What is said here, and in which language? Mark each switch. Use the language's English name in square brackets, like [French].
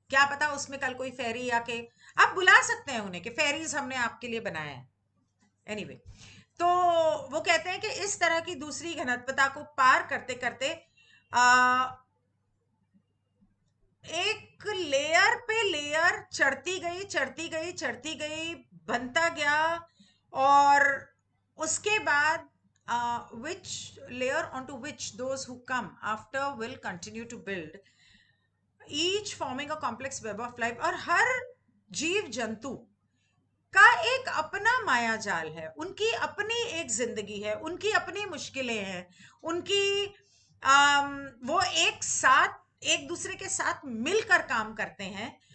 [Hindi] क्या पता उसमें कल कोई फेरी आके, आप बुला सकते हैं उन्हें कि फेरीज हमने आपके लिए बनाया है. एनीवे, तो वो कहते हैं कि इस तरह की दूसरी घनत्वता को पार करते करते एक लेयर पे लेयर चढ़ती गई, चढ़ती गई, चढ़ती गई, बनता गया. और उसके बाद [English] which layer onto which those who come after will continue to build, each forming a complex web of life. [Hindi] और हर जीव जंतु का एक अपना माया जाल है, उनकी अपनी एक जिंदगी है, उनकी अपनी मुश्किलें हैं, उनकी वो एक साथ, एक दूसरे के साथ मिलकर काम करते हैं.